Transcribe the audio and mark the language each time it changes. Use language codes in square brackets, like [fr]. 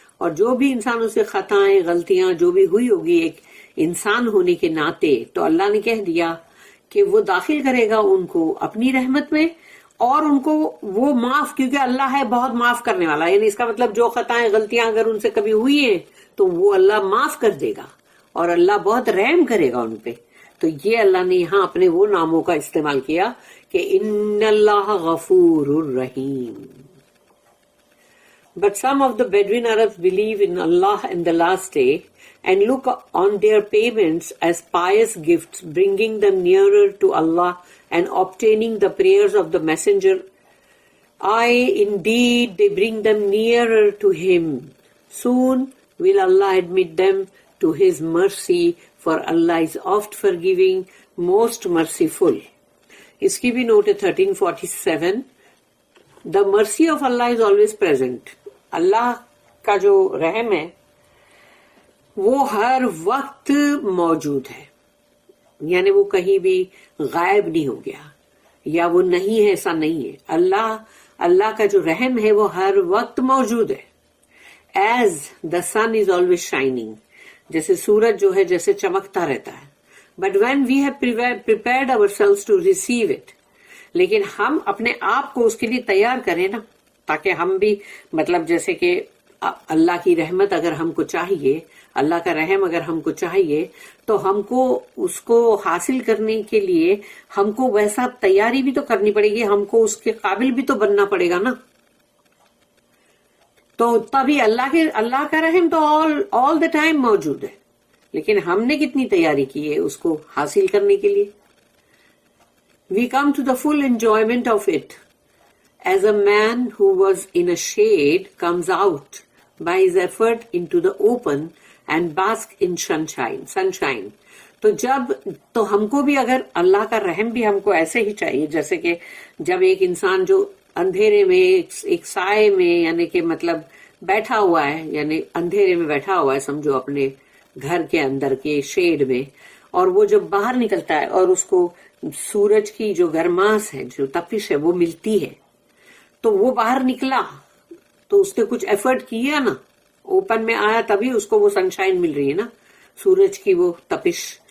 [ur] اور جو بھی انسانوں سے خطائیں غلطیاں جو بھی ہوئی ہوگی ایک انسان ہونے کے ناطے، تو اللہ نے کہہ دیا کہ وہ داخل کرے گا ان کو اپنی رحمت میں، اور ان کو وہ معاف، کیونکہ اللہ ہے بہت معاف کرنے والا. یعنی اس کا مطلب جو خطائیں غلطیاں اگر ان سے کبھی ہوئی ہیں تو وہ اللہ معاف کر دے گا، اور اللہ بہت رحم کرے گا ان پہ. تو یہ اللہ نے یہاں اپنے وہ ناموں کا استعمال کیا کہ ان اللہ غفور الرحیم. [en] But some of the Bedouin Arabs believe in Allah and the last day and look on their payments as pious gifts, bringing them nearer to Allah and obtaining the prayers of the Messenger. Aye, indeed, they bring them nearer to Him. Soon will Allah admit them to His mercy, for Allah is oft forgiving, most merciful. [ur] اس کی بھی note ہے 1347. [en] The mercy of Allah is always present. [ur] اللہ کا جو رحم ہے وہ ہر وقت موجود ہے، یعنی وہ کہیں بھی غائب نہیں ہو گیا یا وہ نہیں ہے، ایسا نہیں ہے. اللہ کا جو رحم ہے وہ ہر وقت موجود ہے. [en] As the sun is always shining، [ur] جیسے سورج جو ہے جیسے چمکتا رہتا ہے. [en] But when we have prepared ourselves to receive it، [ur] لیکن ہم اپنے آپ کو اس کے لیے تیار کریں نا، تاکہ ہم بھی مطلب جیسے کہ اللہ کی رحمت اگر ہم کو چاہیے، اللہ کا رحم اگر ہم کو چاہیے، تو ہم کو اس کو حاصل کرنے کے لیے ہم کو ویسا تیاری بھی تو کرنی پڑے گی، ہم کو اس کے قابل بھی تو بننا پڑے گا نا. تو تبھی اللہ کا رحم تو [en] all the time [ur] موجود ہے، لیکن ہم نے کتنی تیاری کی ہے اس کو حاصل کرنے کے لیے. [en] We come to the full enjoyment of it as a man who was in a shade comes out by his effort into the open and bask in sunshine. [ur] تو ہم کو بھی اگر اللہ کا رحم بھی ہم کو ایسے ہی چاہیے، جیسے کہ جب ایک انسان جو اندھیرے میں ایک سائے میں یعنی کہ مطلب بیٹھا ہوا ہے، یعنی اندھیرے میں بیٹھا ہوا ہے سمجھو اپنے گھر کے اندر کے شیڈ میں، اور وہ جب باہر نکلتا ہے اور اس کو سورج کی جو گرماس ہے، جو تپش ہے وہ ملتی ہے، تو وہ باہر نکلا تو اس نے کچھ ایفرٹ کیا نا، اوپن میں آیا تبھی اس کو وہ سنشائن مل رہی ہے نا، سورج کی وہ تپش.